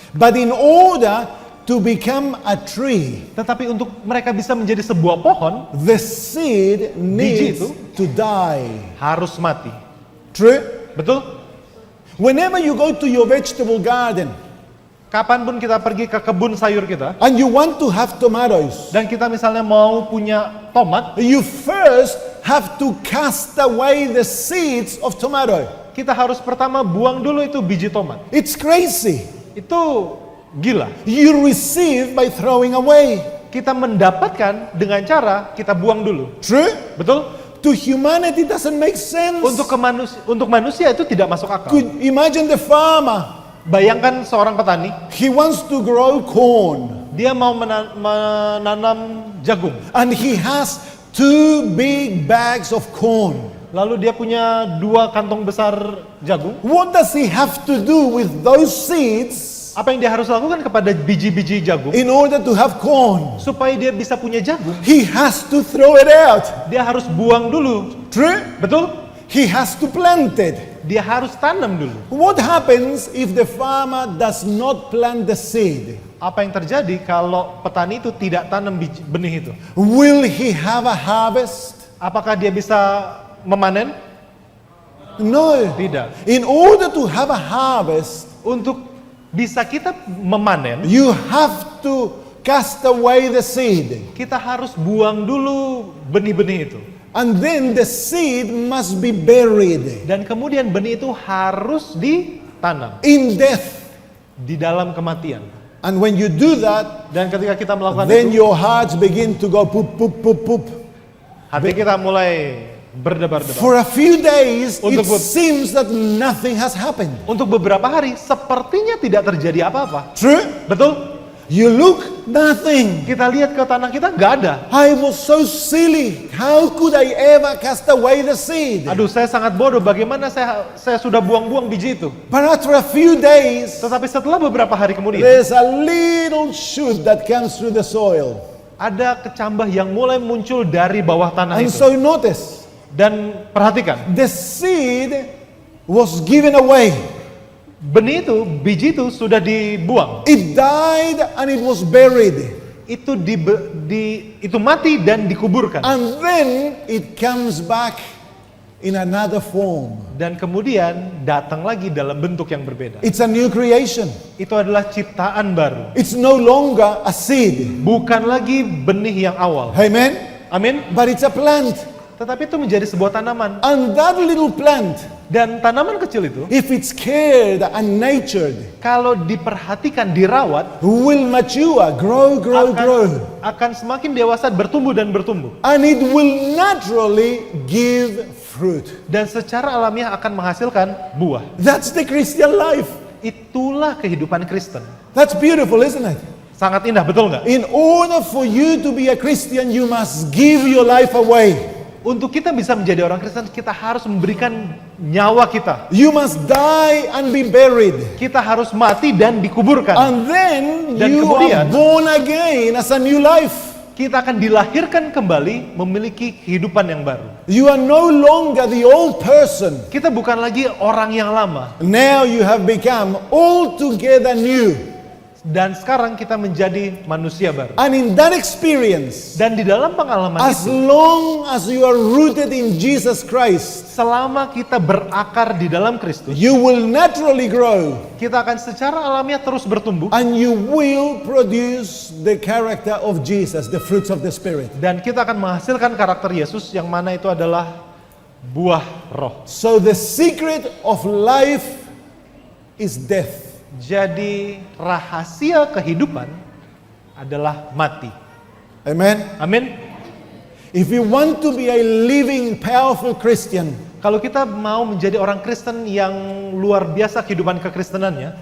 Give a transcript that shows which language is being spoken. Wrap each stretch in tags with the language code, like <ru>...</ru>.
<en>But in order to become a tree,</en> <id>Tetapi untuk mereka bisa menjadi sebuah pohon,</id> <en>the seed needs</en> <id>itu</id> <en>to die.</en> <id>harus mati.</id> <en>True?</en> <id>Betul?</id> <en>Whenever you go to your vegetable garden</en> <id>Kapanpun kita pergi ke kebun sayur kita,</id> <en>and you want to have tomatoes,</en> <id>dan kita misalnya mau punya tomat,</id> <en>you first have to cast away the seeds of tomato.</en> <id>kita harus pertama buang dulu itu biji tomat.</id> <en>It's crazy.</en> <id>Itu gila.</id> <en>You receive by throwing away.</en> <id>Kita mendapatkan dengan cara kita buang dulu.</id> <en>True?</en> <id>Betul?</id> <en>To humanity doesn't make sense.</en> <id>Untuk manusia itu tidak masuk akal.</id> <en>Could imagine the farmer.</en> <id>Bayangkan seorang petani,</id> <en>He wants to grow corn</en> <id>dia mau menanam jagung.</id> <en>and he has 2 big bags of corn.</en> <id>Lalu dia punya 2 kantong besar jagung.</id> <en>What does he have to do with those seeds</en> <id>Apa yang dia harus lakukan kepada biji-biji jagung?</id> <en>in order to have corn?</en> <id>Supaya dia bisa punya jagung,</id> <en>He has to throw it out.</en> <id>dia harus buang dulu.</id> <en>True?</en> <id>Betul?</id> <en>He has to plant it.</en> <id>Dia harus tanam dulu.</id> <en>What happens if the farmer does not plant the seed?</en> <id>Apa yang terjadi kalau petani itu tidak tanam benih itu?</id> <en>Will he have a harvest?</en> <id>Apakah dia bisa memanen?</id> <en>No.</en> <id>Tidak.</id> <en>In order to have a harvest,</en> <id>Untuk bisa kita memanen,</id> <en>you have to cast away the seed.</en> <id>kita harus buang dulu benih-benih itu.</id> <en>And then the seed must be buried</en> <id>Dan kemudian benih itu harus ditanam</id> <en>in death.</en> <id>di dalam kematian.</id> <en>And when you do that,</en> <id>Dan ketika kita melakukan</id> <en>then</en> <id>itu,</id> <en>your hearts begin to go poop, poop, poop, poop.</en> <id>hati kita mulai berdebar-debar.</id> <en>For a few days, it</en> <id>Untuk</id> <en>seems that nothing has happened.</en> <id>Untuk beberapa hari, sepertinya tidak terjadi apa-apa.</id> <en>True?</en> <id>Betul?</id> <en>You look, nothing.</en> <id>Kita lihat ke tanah kita, nggak ada.</id> <en>I was so silly. How could I ever cast away the seed?</en> <id>Aduh, saya sangat bodoh. Bagaimana saya sudah buang-buang biji itu?</id> <en>But after a few days,</en> <id>Tetapi setelah beberapa hari kemudian,</id> <en>there's a little shoot that comes through the soil.</en> <id>ada kecambah yang mulai muncul dari bawah tanah</id> <en>And</en> <id>itu.</id> <en>so notice,</en> <id>Dan perhatikan,</id> <en>the seed was given away.</en> <id>benih itu, biji itu sudah dibuang.</id> <en>It died and it was buried.</en> <id>itu mati dan dikuburkan.</id> <en>And then it comes back in another form.</en> <id>Dan kemudian datang lagi dalam bentuk yang berbeda.</id> <en>It's a new creation.</en> <id>Itu adalah ciptaan baru.</id> <en>It's no longer a seed.</en> <id>Bukan lagi benih yang awal.</id> <en>Amen?</en> <id>Amin.</id> <en>But it's a plant.</en> <id>Tetapi itu menjadi sebuah tanaman.</id> <en>And that little plant,</en> <id>Dan tanaman kecil itu,</id> <en>if it's cared and nurtured,</en> <id>kalau diperhatikan, dirawat,</id> <en>will mature, grow.</en> <id>akan semakin dewasa, bertumbuh dan bertumbuh.</id> <en>And it will naturally give fruit.</en> <id>Dan secara alamiah akan menghasilkan buah.</id> <en>That's the Christian life.</en> <id>Itulah kehidupan Kristen.</id> <en>That's beautiful, isn't it?</en> <id>Sangat indah, betul nggak?</id> <en>In order for you to be a Christian, you must give your life away.</en> <id>Untuk kita bisa menjadi orang Kristen, kita harus memberikan nyawa kita.</id> <en>You must die and be buried.</en> <id>Kita harus mati dan dikuburkan.</id> <en>And then</en> <id>Dan</id> <en>you</en> <id>kemudian-</id> <en>are born again as a new life.</en> <id>Kita akan dilahirkan kembali memiliki kehidupan yang baru.</id> <en>You are no longer the old person.</en> <id>Kita bukan lagi orang yang lama.</id> <en>Now you have become altogether new.</en> <id>Dan sekarang kita menjadi manusia baru.</id> <en>And in that experience,</en> <id>Dan di dalam pengalaman</id> <en>as</en> <id>itu,</id> <en>long as you are rooted in Jesus Christ,</en> <id>selama kita berakar di dalam Kristus,</id> <en>you will naturally grow</en> <id>kita akan secara alamiah terus bertumbuh.</id> <en>and you will produce the character of Jesus, the fruits of the Spirit.</en> <id>Dan kita akan menghasilkan karakter Yesus yang mana itu adalah buah roh.</id> <en>So the secret of life is death.</en> <id>Jadi rahasia kehidupan adalah mati.</id> <en>Amen.</en> <id>Amin.</id> <en>If you want to be a living, powerful Christian,</en> <id>Kalau kita mau menjadi orang Kristen yang luar biasa kehidupan kekristenannya,</id>